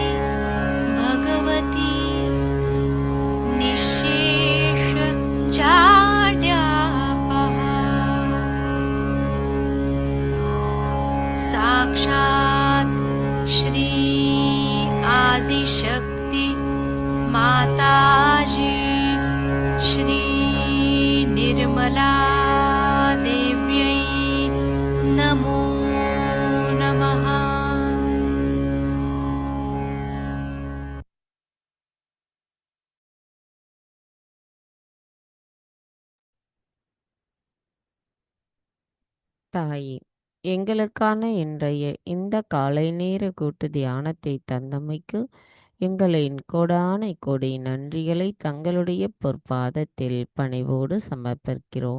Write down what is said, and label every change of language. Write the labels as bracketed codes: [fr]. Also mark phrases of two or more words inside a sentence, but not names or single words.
[sa] भगवती निःशेषजाड्यापहा साक्षात् श्री आदिशक्ति माताजी श्री निर्मला देव्यै नमो नमः। [ta] தாயே, எங்களுக்கான இன்றைய இந்த காலை நேர கூட்டு தியானத்தை தந்தமைக்கு எங்களின் கோடானை கோடி நன்றிகளை தங்களுடைய பொற்பாதத்தில் பணிவோடு சமர்ப்பிக்கிறோம்.